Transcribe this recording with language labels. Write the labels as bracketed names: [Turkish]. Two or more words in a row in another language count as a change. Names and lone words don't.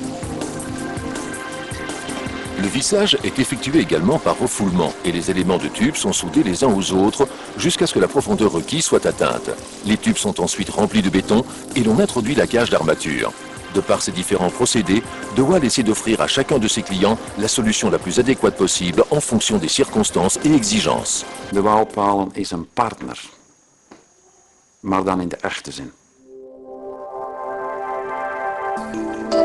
[French] Le vissage est effectué également par refoulement et les éléments de tube sont soudés les uns aux autres jusqu'à ce que la profondeur requise soit atteinte. Les tubes sont ensuite remplis de béton et l'on introduit la cage d'armature. De par ces différents procédés, De Waal essaie d'offrir à chacun de ses clients la solution la plus adéquate possible en fonction des circonstances et exigences. [Dutch] De Waal-palen is een partner, maar dan in de echte zin.